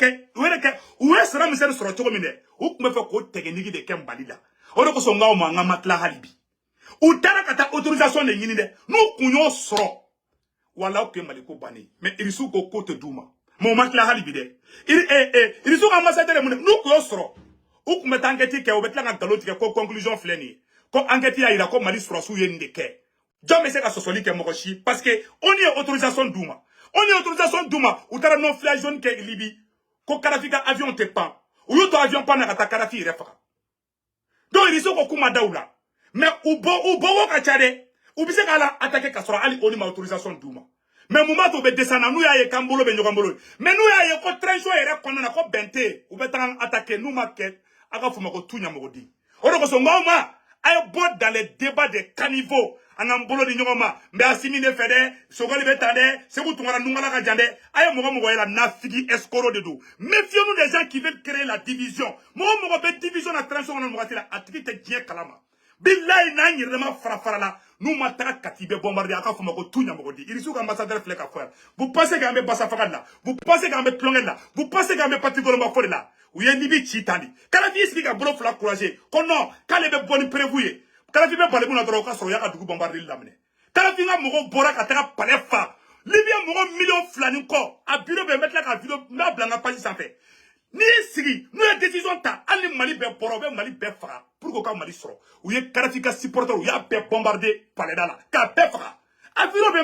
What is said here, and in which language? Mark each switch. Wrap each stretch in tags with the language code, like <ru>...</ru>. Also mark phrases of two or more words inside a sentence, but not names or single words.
<bm>ye Saddam Hussein sɔrɔ cogo min dɛ u tun bɛ fɛ k'o tɛgɛnigi de kɛ Mali la o de kosɔn n k'aw ma n ka ma tila hali bi u taara ka taa autorisation de ɲini dɛ n'u kun y'o sɔrɔ wala u tun ye Mali ko bannen mais Irisuw ko k'o tɛ d'u ma mais u ma tila hali bi dɛ Irisuw ka ambassadeur ye mun dɛ n'u kun y'o sɔrɔ u tun bɛ taa enquête kɛ u bɛ tila ka nkalon tigɛ ko conclusion filɛ nin ye ko enquête y'a jira ko Mali sɔrɔsiw ye nin de kɛ jɔn bɛ se ka sɔsɔli kɛ mɔgɔ si</bm> <fr>parce que</fr> <bm>on ye autorisation d'u ma u taara</bm> <en>non flight zone</en> <bm>kɛ Libi ko Kadhafi ka avion tɛ pan u y'u to avion pan na ka taa Kadhafi yɛrɛ faga donc Irisuw ko k'u ma da u la mais u bɔ ka ca dɛ u bɛ se k'a la attaquer ka sɔrɔ hali ONU ma autorisation d'u ma mais mun b'a to u bɛ descendre n'u y'a ye k'an bolo bɛ ɲɔgɔn bolo mais n'u y'a ye ko transition yɛrɛ kɔnɔna na ko bɛn tɛ yen u bɛ taga attaquer n'u ma kɛ a ka fɔ ma ko tu ɲamɔgɔdi o de kosɔn n k'aw ma a ye bɔ</bm> <fr>dans les débats de caniveau</fr> <bm>an k'an bolo di ɲɔgɔn ma n bɛ Asimi de fɛ dɛ Sogoli bɛ tan dɛ Segu Tunkara Nunkala ka jan dɛ a ye mɔgɔ ye la nafigi escroc de don</bm> <fr>méfiez-nous des gens qui veulent créer la division</fr> <bm>mɔgɔ bɛ division na transition kɔnɔ wagati la a tigi tɛ diɲɛ kalama billahi n'an yɛrɛ ma fara la n'u ma taga kati bɛ bombarder a ka fɔ ma ko tu ɲamɔgɔdi Irisuw ka ambassadeur filɛ ka fɔ yan</bm> <fr>vous pensez</fr> <bm>k'an bɛ basa faga de la</bm> <fr>vous pensez</fr> <bm>k'an bɛ tulonkɛ de la</bm> <fr>vous pensez</fr> <bm>k'an bɛ parti gɔlɔnba fɔ de la u ye Libi ci tan de Kadhafi y'i sigi ka bolo fila courager ko non k'ale bɛ bɔ ni prévu ye Kadhafi bɛ bali mun na dɔrɔn o ka sɔrɔ u y'a ka dugu bombarder daminɛ Kadhafi ka mɔgɔw bɔra ka taga palais fa Libye mɔgɔ miliyɔn 2 ni kɔ a bureau bɛ n bɛ tila ka vidéo n b'a bila n ka page sanfɛ n'i y'i sigi n'u ye décision ta hali ni Mali bɛɛ bɔra u bɛ Mali bɛɛ faga</bm> <fr>pour que</fr> <bm>u ka Mali sɔrɔ u ye Kadhafi ka supporter u y'a bɛɛ bombarder palais da la k'a bɛɛ faga a vidéo bɛ n</bm>